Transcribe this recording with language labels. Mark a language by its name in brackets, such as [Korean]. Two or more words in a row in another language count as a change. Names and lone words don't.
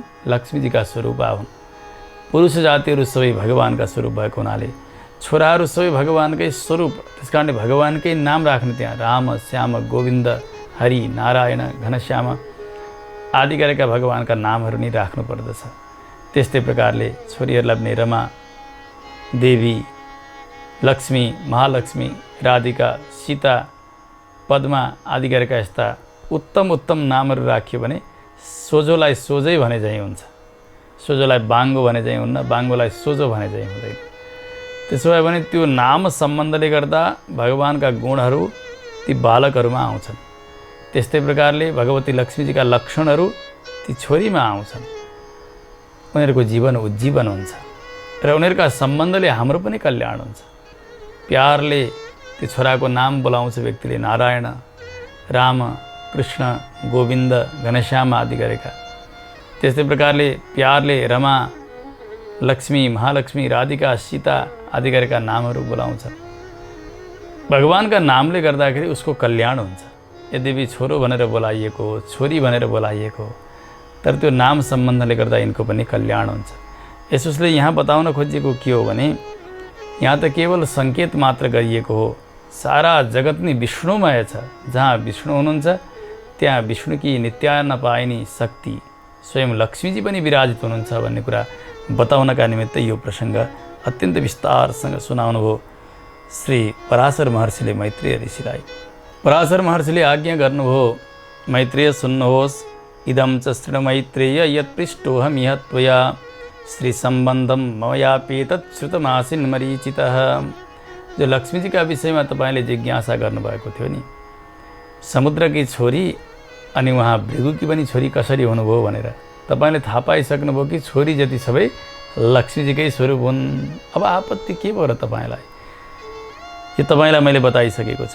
[Nepali] लक्ष्मीजीका स्वरूप हुन्। पुरुष जातिहरू सबै भगवानका स्वरूप भएको हुनाले छोराहरू सबै भगवानकै स्वरूप, त्यसकारणले भगवानकै नाम राख्ने त्यहाँ राम, श्याम, गोविन्द, हरि, नारायण, घनश्याम आदि गरेका भगवानका नामहरू नै राख्नु पर्दछ। त्यस्तै प्रकारले छोरीहरूलाई पनि रमा, देवी, लक्ष्मी, महालक्ष्मी, राधिका, सीता, पद्मा आदि गरेका यस्ता उत्तम उत्तम नामहरू राखियो भने सोझोलाई सोझै भने चाहिँ हुन्छ, सोझोलाई बाङ्गो भने चाहिँ हुन्न, बाङ्गोलाई सोझो भने चाहिँ हुँदैन। त्यसो भए भने त्यो नाम सम्बन्धले गर्दा भगवानका गुणहरू ती बालकहरूमा आउँछन्। त्यस्तै प्रकारले भगवती लक्ष्मीजीका लक्षणहरू ती छोरीमा आउँछन्। उनीहरूको जीवन उज्जीवन हुन्छ र उनीहरूका सम्बन्धले हाम्रो पनि कल्याण हुन्छ। प्यारले त्यो छोराको नाम बोलाउँछ व्यक्तिले, नारायण, राम, कृष्ण, गोविन्द, घनश्याम आदि गरेका। त्यस्तै प्रकारले प्यारले रमा, लक्ष्मी, महालक्ष्मी, राधिका, सीता आदि गरेका नामहरू बोलाउँछ। भगवानका नामले गर्दाखेरि उसको कल्याण हुन्छ। यद्यपि छोरो भनेर बोलाइएको हो, छोरी भनेर बोलाइएको हो, तर त्यो नाम सम्बन्धले गर्दा यिनको पनि कल्याण हुन्छ। यसोसले यहाँ बताउन खोजेको के हो भने यहाँ त केवल सङ्केत मात्र गरिएको हो। सारा जगत नै विष्णुमय छ। जहाँ विष्णु हुनुहुन्छ त्यहाँ विष्णुकी नित्य नपाइनी शक्ति स्वयं लक्ष्मीजी पनि विराजित हुनुहुन्छ भन्ने कुरा बताउनका निमित्त यो प्रसङ्ग अत्यन्त विस्तारसँग सुनाउनु भयो श्री पराशर महर्षिले मैत्रेय ऋषिलाई। पराशर महर्षिले आज्ञा गर्नुभयो, मैत्रेय सुन्नुहोस्, [Sanskrit] इदं च शृणु मैत्रेय यत्पृष्टोऽहं इह त्वया श्री सम्बन्धम मयापेतत् श्रुतमासीन् मरीचितः। [Nepali] जो लक्ष्मीजीका विषयमा तपाईँले जिज्ञासा गर्नुभएको थियो नि, समुद्रकी छोरी अनि उहाँ भृगुकी पनि छोरी कसरी हुनुभयो भनेर तपाईँले थाहा पाइसक्नुभयो कि छोरी जति सबै लक्ष्मीजीकै स्वरूप हुन्। अब आपत्ति के भयो र तपाईँलाई? यो तपाईँलाई मैले बताइसकेको छु।